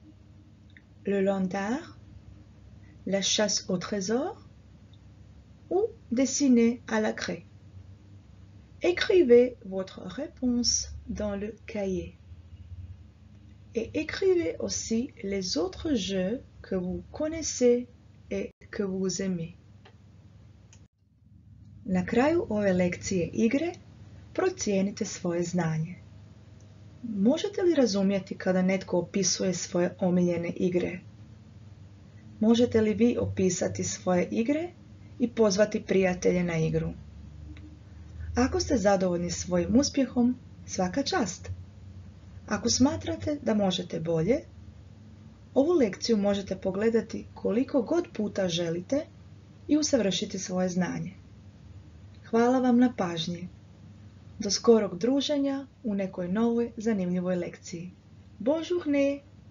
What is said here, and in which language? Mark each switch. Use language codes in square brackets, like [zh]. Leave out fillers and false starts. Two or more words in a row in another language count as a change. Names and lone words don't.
[fr] Le landar, la chasse au trésor dessinez à la craie. Écrivez votre réponse dans le cahier. Et écrivez aussi les autres jeux que vous connaissez et que vous aimez. [hr] Na kraju ove lekcije igre procijenite svoje znanje. Možete li razumjeti kada netko opisuje svoje omiljene igre? Možete li vi opisati svoje igre i pozvati prijatelje na igru? Ako ste zadovoljni svojim uspjehom, svaka čast! Ako smatrate da možete bolje, ovu lekciju možete pogledati koliko god puta želite i usavršiti svoje znanje. Hvala vam na pažnji. Do skorog druženja u nekoj novoj zanimljivoj lekciji. [fr] Bonne journée!